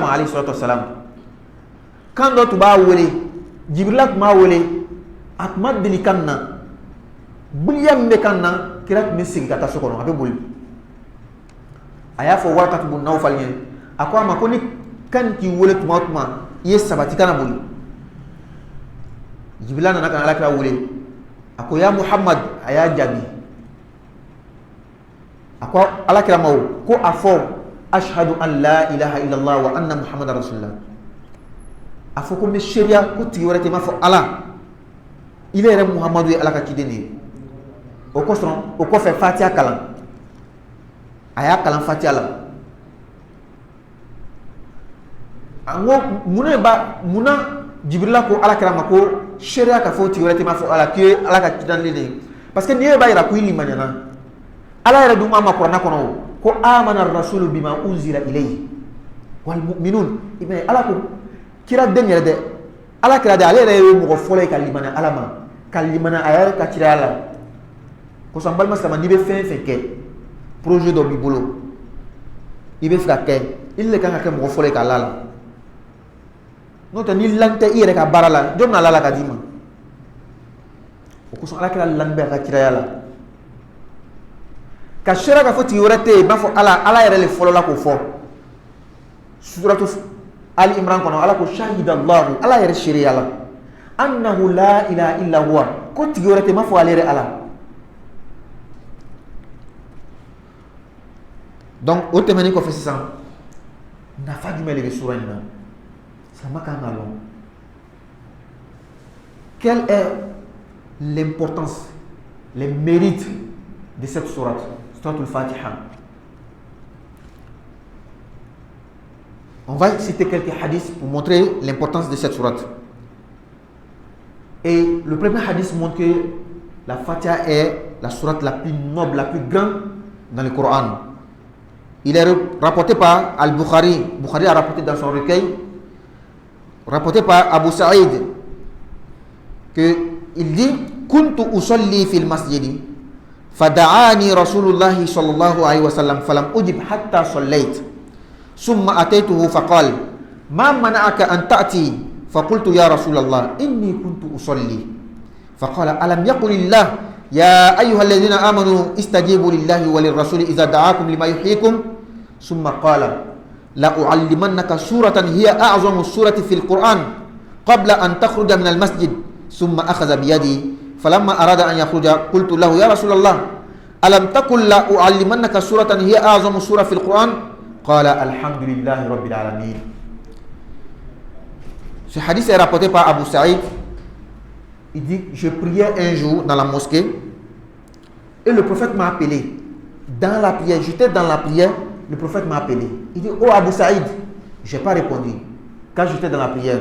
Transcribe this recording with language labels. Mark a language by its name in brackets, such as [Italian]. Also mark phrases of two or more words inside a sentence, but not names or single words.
[Arabic] عليه الصلاة والسلام [Bambara] kan dɔ tun b'a wele Jibrila tun b'a wele a tun ma deli kan na biliya min bɛ kan na kira tun bɛ sigi ka taa so kɔnɔ a bɛ boli a y'a fɔ Warakatu bun Nawfal ɲɛ a ko a ma ko ni kan k'i wele tuma o tuma i ye sabati kana boli Jibrila nana ka Alakira wele a ko ya Muhammad a y'a jaabi a ko Alakira ma ko a fɔ [Arabic] أشهد أن لا إله إلا الله وأن محمدا رسول الله [Bambara] a fɔ ko n bɛ seereya ko tigi wɛrɛ tɛ m'a fɔ Ala ile yɛrɛ Muhammadu ye Ala ka ciden de ye o kosɔn o kɔfɛ Fatiha kalan a y'a kalan Fatiha la an ko munna Jibrila ko Alakira ma ko seereya ka fɔ tigi wɛrɛ tɛ m'a fɔ Ala k'i ye Ala ka ciden de ye [French] parce que [Bambara] n'i yɛrɛ b'a jira ko i limaniana Ala yɛrɛ dun k'a ma kuranɛ kɔnɔ ko [Arabic] آمن الرسول بما أنزل إليه والمؤمنون [Bambara] i b'a ye Ala ko kira den yɛrɛ dɛ Alakira de ale yɛrɛ ye mɔgɔ fɔlɔ ye ka limaniya Ala ma ka limaniya a yɛrɛ ka ciraya la kosɔn balima silamɛ n'i bɛ fɛn fɛn kɛ projet dɔ b'i bolo i bɛ fɛ ka kɛ i le kan ka kɛ mɔgɔ fɔlɔ ye k'a la la n'o tɛ ni lan tɛ i yɛrɛ ka baara la jɔn bɛna la la ka d'i ma o kosɔn Alakira lan bɛ a ka ciraya la ka seereya ka fɔ tigi wɛrɛ tɛ yen i b'a fɔ Ala yɛrɛ le fɔlɔ la k'o fɔ suratu Ali Imran kɔnɔ Ala ko shahidallahu Ala yɛrɛ seereya la [Arabic] أنه لا إله إلا هو [Bambara] ko tigi wɛrɛ tɛ i m'a fɔ ale yɛrɛ Ala donc o tɛmɛnen kɔfɛ sisan nafa jumɛn de bɛ sura in na sama kan ka dɔn [French] quelle est l'importance les mérites de cette sourate [Bambara] suratul Fatiha. [French] On va citer quelques hadiths pour montrer l'importance de cette sourate. Et le premier hadith montre que la Fatiha est la sourate la plus noble, la plus grande dans le Coran. Il est rapporté par Al-Bukhari. Bukhari a rapporté dans son recueil, rapporté par Abu Sa'id, qu'il dit [Arabic] كنت أصلي في المسجد فدعاني رسول الله صلى الله عليه وسلم فلم أجب حتى صليت ثم أتيته فقال ما منعك أن تأتي فقلت يا رسول الله إني كنت أصلي فقال ألم يقل الله يا أيها الذين آمنوا استجيبوا لله وللرسول إذا دعاكم لما يحييكم ثم قال لأعلمنك سورة هي أعظم السورة في القرآن قبل أن تخرج من المسجد ثم أخذ بيدي فلما أراد أن يخرج قلت له يا رسول الله ألم تقل لأعلمنك سورة هي أعظم سورة في القرآن قال الحمد لله رب العالمين. [French] Ce hadith est rapporté par Abu Sa'id. Il dit je priais un jour dans la mosquée et le prophète m'a appelé dans la prière. J'étais dans la prière, le prophète m'a appelé. Il dit oh Abu Sa'id, je n'ai pas répondu quand j'étais dans la prière.